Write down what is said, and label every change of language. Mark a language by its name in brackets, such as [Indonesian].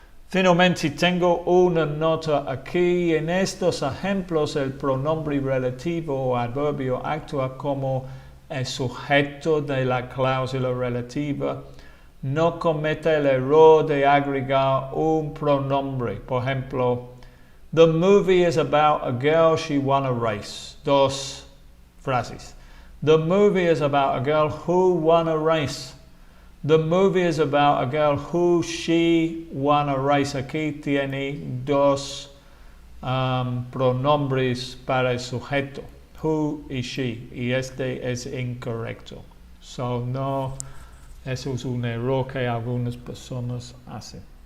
[Spanish] Finalmente tengo una nota aquí. En estos ejemplos el pronombre relativo o adverbio actúa como el sujeto de la cláusula relativa. No cometa el error de agregar un pronombre. Por ejemplo, [English] the movie is about a girl, she won a race. [Spanish] Dos frases. [English] The movie is about a girl who won a race. The movie is about a girl who she won a race. [Spanish] Aquí tiene dos pronombres para el sujeto, who y she, y este es incorrecto. So no, eso es un error que algunas personas hacen.